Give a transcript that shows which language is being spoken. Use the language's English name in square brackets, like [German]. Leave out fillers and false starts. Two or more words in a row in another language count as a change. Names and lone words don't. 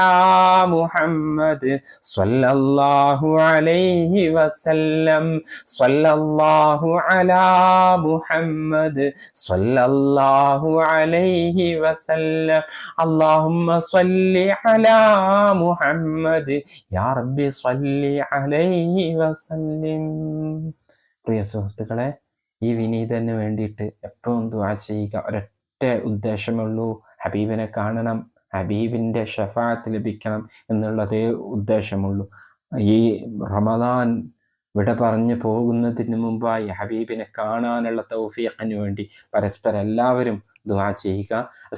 [Arabic] محمد صلى الله عليه وسلم صلى الله على محمد صلى الله عليه وسلم اللهم صل على محمد يا رب صل عليه وسلم [Malayalam] പ്രിയ സുഹൃത്തുക്കളെ, ഈ വിനീതന് വേണ്ടിയിട്ട് എപ്പോഴും ദുആ ചെയ്യുക. ഒരൊറ്റ ഉദ്ദേശമുള്ളൂ, ഹബീബിനെ കാണണം, ഹബീബിൻ്റെ ഷഫാഅത്ത് ലഭിക്കണം എന്നുള്ളതേ ഉദ്ദേശമുള്ളൂ. ഈ റമദാൻ വിട പറഞ്ഞു പോകുന്നതിന് മുമ്പായി ഹബീബിനെ കാണാനുള്ള തൗഫീഖിന് വേണ്ടി പരസ്പരം എല്ലാവരും ദുആ ചെയ്യുക.